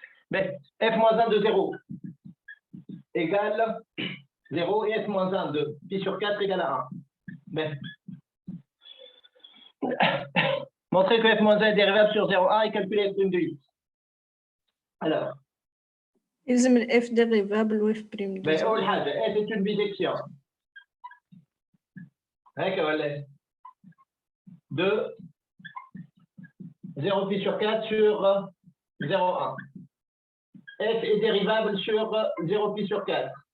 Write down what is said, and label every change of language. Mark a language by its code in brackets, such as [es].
[fr] Mais f moins 1 de 0 égale 0 et f moins 1 de pi sur 4 égale à 1. Mais montrer que f moins 1 est dérivable sur 0,1 et calculer f prime de x. Alors, [ar] يلزم الاف ديريفابل واف بريم [fr] mais [ar] أول حاجة [fr] f est une bijection. [ar] هكا ولا [fr] de 0 pi sur 4 sur 0,1. F est dérivable sur 0 pi sur 4.